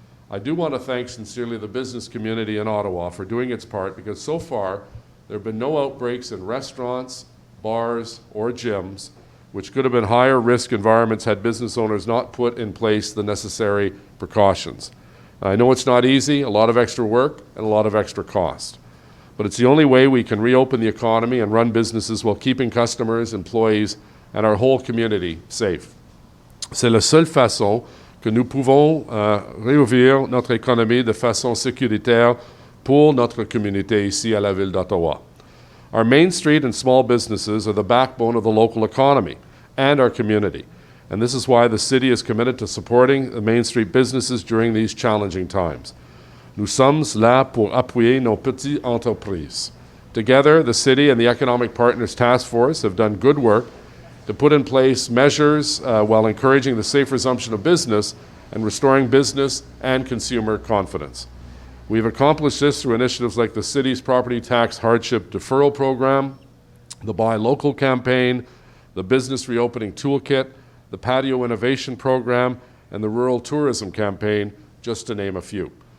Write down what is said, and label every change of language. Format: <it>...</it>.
<en>I do want to thank sincerely the business community in Ottawa for doing its part, because so far there have been no outbreaks in restaurants, bars, or gyms, which could have been higher risk environments had business owners not put in place the necessary precautions. I know it's not easy, a lot of extra work and a lot of extra cost, but it's the only way we can reopen the economy and run businesses while keeping customers, employees, and our whole community safe.</en> <fr>C'est la seule façon que nous pouvons réouvrir notre économie de façon sécuritaire pour notre communauté ici à la ville d'Ottawa.</fr> <en>Our Main Street and small businesses are the backbone of the local economy and our community, and this is why the city is committed to supporting the Main Street businesses during these challenging times.</en> <fr>Nous sommes là pour appuyer nos petites entreprises.</fr> <en>Together, the city and the Economic Partners Task Force have done good work to put in place measures while encouraging the safe resumption of business and restoring business and consumer confidence. We've accomplished this through initiatives like the city's property tax hardship deferral program, the Buy Local campaign, the Business Reopening Toolkit, the Patio Innovation Program, and the Rural Tourism campaign, just to name a few.</en>